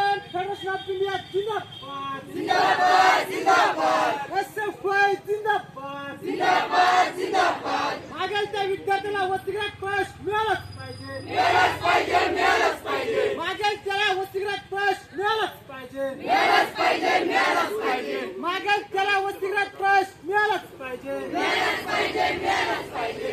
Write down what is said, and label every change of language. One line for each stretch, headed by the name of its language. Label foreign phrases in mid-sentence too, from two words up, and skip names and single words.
English: Federation of India जिंदाबाद
Marathi: जिंदाबाद जिंदाबाद SFI जिंदाबाद जिंदाबाद जिंदाबाद मागेल त्या विद्यार्थ्याला वसतिगृहात प्रवेश मिळालाच पाहिजे मिळालंच पाहिजे मिळालंच पाहिजे मागेल त्याला वसतिगृहात प्रवेश मिळालाच पाहिजे मिळालंच पाहिजे मिळालंच पाहिजे मागेल त्याला वसतिगृहात प्रवेश मिळालाच पाहिजे मिळालंच पाहिजे मिळालंच पाहिजे